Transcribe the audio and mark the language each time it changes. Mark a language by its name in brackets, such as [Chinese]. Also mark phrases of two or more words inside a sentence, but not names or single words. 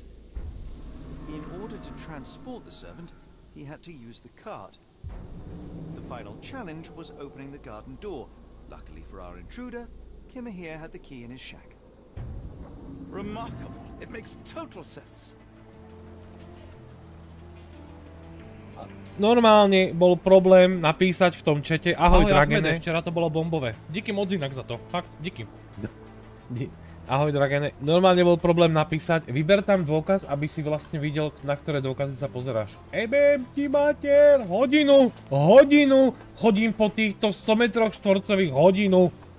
[English] In order to transport the servant, he had to use the cart. The final challenge was opening the garden door. Luckily for our intruder, Kimahir had the key in his shack. Remarkable. It makes total sense. [Slovak] normálne bol problém napísať v tom čete ahoj Dragene. Včera to bolo bombové. [Czech] Díky moc [Slovak] inak za to. Fakt, díky. Ahoj Dragene. Normálne bol problém napísať, vyber tam dôkaz, aby si vlastne videl, na ktoré dôkazy sa pozeráš. [Serbian] Ebem ti mater, [Slovak] hodinu, chodím po týchto 100 metroch štvorcových, hodinu.